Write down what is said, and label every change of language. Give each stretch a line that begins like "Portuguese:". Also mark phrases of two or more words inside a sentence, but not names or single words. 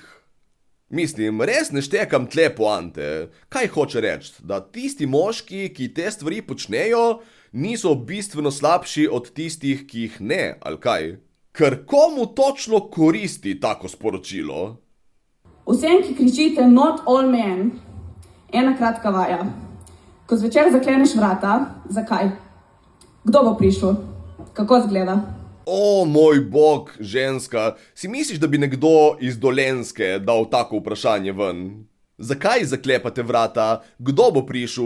Slovenian: Mislim, res ne štekam tle poante. Kaj hoče reči? Da tisti moški, ki te stvari počnejo, niso bistveno slabši od tistih, ki jih ne, ali kaj? Ker komu točno koristi tako sporočilo? Vsem, ki kričite
English: not all men,
Slovenian: ena kratka vaja. Ko zvečer zakleneš vrata, zakaj? Kdo bo prišel? Kako izgleda? O, moj bog, ženska, si misliš, da bi nekdo iz Dolenjske dal tako vprašanje ven? Zakaj zaklepate vrata? Kdo bo prišel?